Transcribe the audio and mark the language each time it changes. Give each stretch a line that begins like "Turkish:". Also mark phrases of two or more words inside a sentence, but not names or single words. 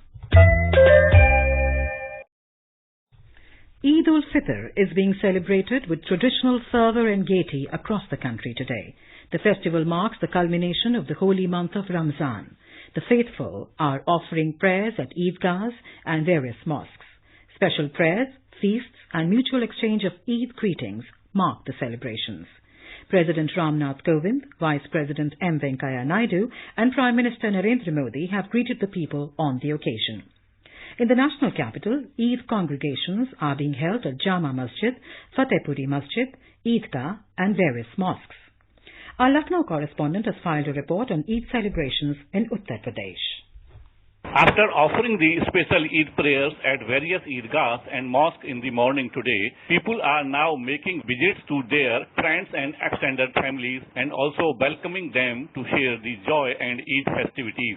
English: Eid Ul Fitr is being celebrated with traditional fervour and gaiety across the country today. The festival marks the culmination of the holy month of Ramzan. The faithful are offering prayers at Eidgahs and various mosques. Special prayers, feasts and mutual exchange of Eid greetings mark the celebrations. President Ramnath Kovind, Vice President M. Venkaiah Naidu and Prime Minister Narendra Modi have greeted the people on the occasion. In the national capital, Eid congregations are being held at Jama Masjid, Fatehpuri Masjid, Eidgah and various mosques. Our Lucknow correspondent has filed a report on Eid celebrations in Uttar Pradesh. After offering the special Eid prayers at various Eidgahs and mosques in the morning today, people are now making visits to their friends and extended families and also welcoming them to share the joy and Eid festivities.